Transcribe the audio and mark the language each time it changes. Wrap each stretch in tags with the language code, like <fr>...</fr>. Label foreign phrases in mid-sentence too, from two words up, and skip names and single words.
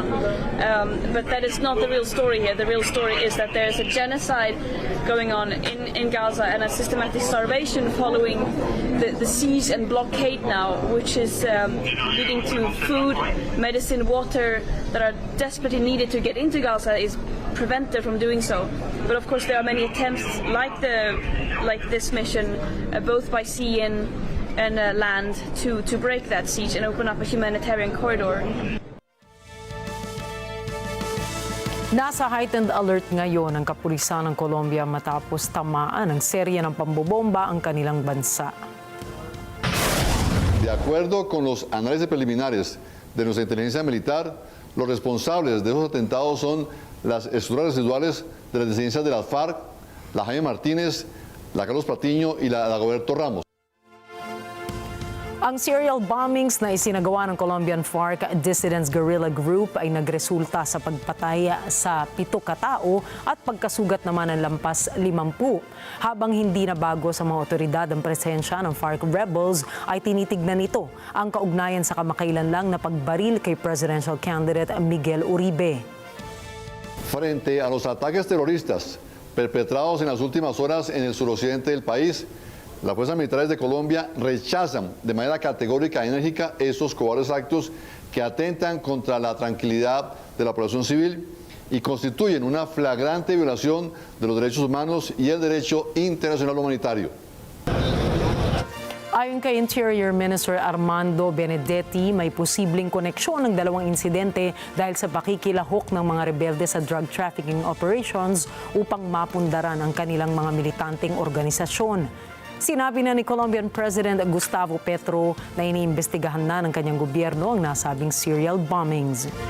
<en>But that is not the real story here. The real story is that there is a genocide going on in Gaza and a systematic starvation following the siege and blockade now, which is leading to food, medicine, water that are desperately needed to get into Gaza is prevented from doing so. But of course there are many attempts like this mission, both by sea and land to break that siege and open up a humanitarian corridor.</en> <tl>Nasa</tl> <en>heightened alert</en> <tl>ngayon ang kapulisan ng Colombia matapos tamaan ng serye ng pambobomba ang kanilang bansa.</tl> <es>De acuerdo con los análisis preliminares de nuestra inteligencia militar, los responsables de esos atentados son las estructuras residuales de las disidencias de las FARC, la Jaime Martínez, la Carlos Patiño y la Dagoberto Ramos.</es> <tl>Ang</tl> <en>serial bombings</en> <tl>na isinagawa ng Colombian FARC Dissidents Guerrilla Group ay nagresulta sa pagpatay sa 7 katao at pagkasugat naman ng lampas 50. Habang hindi na bago sa mga otoridad ang presensya ng FARC rebels, ay tinitignan nito ang kaugnayan sa kamakailan lang na pagbaril kay</tl> <en>presidential candidate</en> <tl>Miguel Uribe.</tl> <es>Frente a los ataques terroristas perpetrados en las últimas horas en el suroccidente del país, las fuerzas militares de Colombia rechazan de manera categórica y enérgica estos cobardes actos que atentan contra la tranquilidad de la población civil y constituyen una flagrante violación de los derechos humanos y el derecho internacional humanitario.</es> <tl>Ayon kay</tl> <en>Interior Minister</en> <tl>Armando Benedetti, may posibleng koneksyon ng dalawang insidente dahil sa pakikilahok ng mga rebelde sa</tl> <en>drug trafficking operations</en> <tl>upang mapundaran ang kanilang mga militanteng organisasyon. Sinabi na ni</tl> <en>Colombian President</en> <tl>Gustavo Petro na iniimbestigahan na ng kanyang gobyerno ang nasabing</tl> <en>serial bombings.</en>